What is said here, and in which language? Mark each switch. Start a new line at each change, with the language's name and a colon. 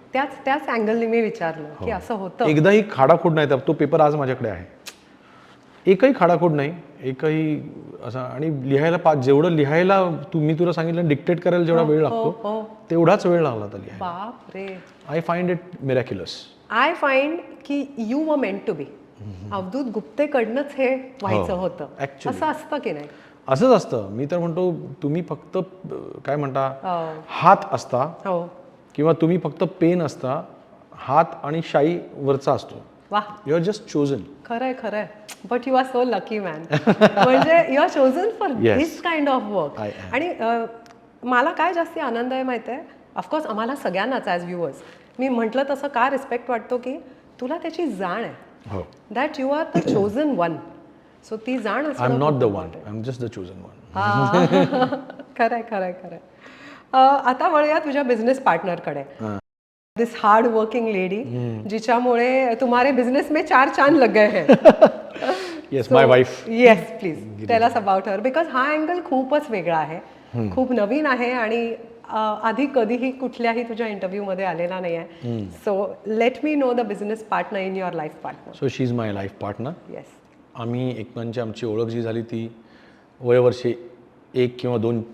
Marathi: त्याच अँगलने मी विचारलं की असं होतं. एकदाही खाडाखोड नाही. तो पेपर आज माझ्याकडे आहे. एकही खाडाखोड नाही, एकही असा. आणि लिहायला जेवढं लिहायला मी तुला सांगितलं डिक्टेट करायला जेवढा वेळ लागतो तेवढाच वेळ लागला तर लिहायला. बाप रे.
English: I find it miraculous. I find की you were meant to be.
Marathi: Avadhoot गुप्तेकडनंच हे व्हायचं होतं.
English: Actually.
Marathi: असं असतं की नाही? असंच असतं. मी तर म्हणतो, तुम्ही फक्त काय म्हणता हात असता, हो. किंवा तुम्ही फक्त पेन असता, हात आणि शाई वरचा असतो. वा.
English: You are just chosen.
Marathi: खरंय खरंय.
English: But you are so lucky man. म्हणजे you are chosen for Yes. This kind of work. I am.
Marathi: आणि मला काय जास्ती आनंद आहे माहिती आहे, ऑफकोर्स आम्हाला सगळ्यांनाच ॲज व्ह्युअर्स, मी म्हटलं तसं का रिस्पेक्ट वाटतो की तुला त्याची जाण आहे. हो.
English: That you are the chosen one.
Marathi: So ती जाण
English: I am not the one, I am just the chosen one.
Marathi: खरंय खरंय खरंय. आता वळूया तुझ्या बिझनेस पार्टनरकडे.
English: this hard working lady
Marathi: जिच्यामुळे
Hindi: तुम्हारे बिझनेस में 4 चांद लग गए हैं.
English: Yes, my wife. Yes, please tell us about her.
Marathi: Because हा अँगल खूपच वेगळा आहे, खूप नवीन आहे आणि आधी कधीही कुठल्याही तुझ्या इंटरव्ह्यूमध्ये आलेला नाही आहे.
English: So let me know the business partner in your life partner. So she is my life partner. Yes.
Marathi: आम्ही एकमेकांची आमची ओळख जी झाली ती वयवर्षे 1 किंवा 2